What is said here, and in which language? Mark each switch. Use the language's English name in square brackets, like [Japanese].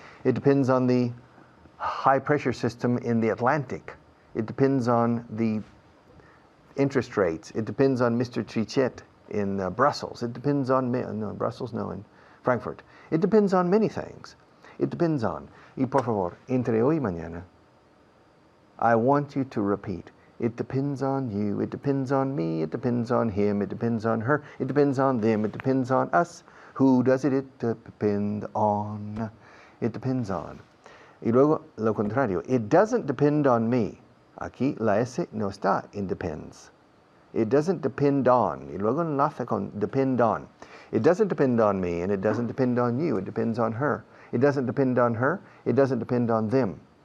[English] It depends on the high pressure system in the Atlantic. It depends on the interest rates. It depends on Mr. Trichet in Brussels. It depends on, in Frankfurt. It depends on many things. It depends on. [Spanish] Y por favor, entre hoy y mañana, [English] I want you to repeat. It depends on you. It depends on me. It depends on him. It depends on her. It depends on them. It depends on us. Who does it? It depend on. It depends on. [Spanish] Y luego lo contrario. [English] It doesn't depend on me. [Spanish] Aquí la S no está in depends. [English] It doesn't depend on. [Spanish] Y luego enlaza con [English] depend on. It doesn't depend on me and it doesn't depend on you. It depends on her. It doesn't depend on her. It doesn't depend on them.